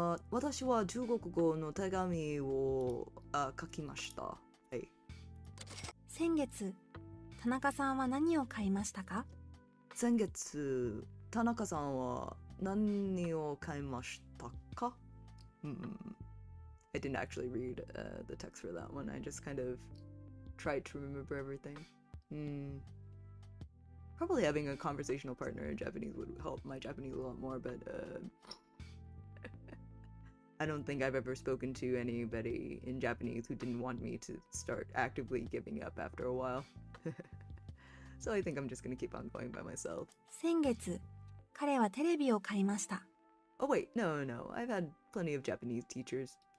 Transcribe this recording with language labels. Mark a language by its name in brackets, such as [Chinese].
[Japanese] 私は中国語の手紙を書きました。はい。先月、田中さんは何を買いましたか？先月、田中さんは何を買いましたか？ [English] I didn't actually read the text for that one. I just kind of tried to remember everything. Probably having a conversational partner in Japanese would help my Japanese a lot more, but I don't think I've ever spoken to anybody in Japanese who didn't want me to start actively giving up after a while. So I think I'm just gonna keep on going by myself. [Japanese] 先月、彼はテレビを買いました。 [English] Oh wait, no. I've had plenty of Japanese teachers.